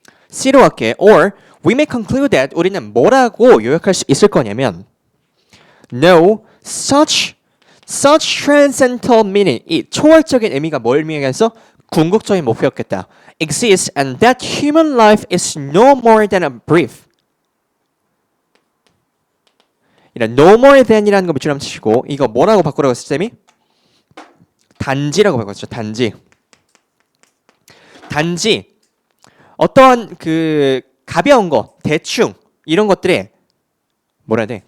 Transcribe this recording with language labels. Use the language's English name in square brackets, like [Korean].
[Korean] C로 갈게. [English] Or we may conclude that [Korean] 우리는 뭐라고 요약할 수 있을 거냐면 [English] No such transcendental meaning [Korean] 이 초월적인 의미가 뭘 의미하겠어? 궁극적인 목표였겠다. [English] Exists and that human life is no more than a brief. [Korean] 이런 no more than이라는 거 밑줄 한번 치시고 이거 뭐라고 바꾸라고 했어 쌤이? 단지라고 바꿨죠. 단지. 어떠한 그 가벼운 거, 대충 이런 것들에 뭐라 해야 돼?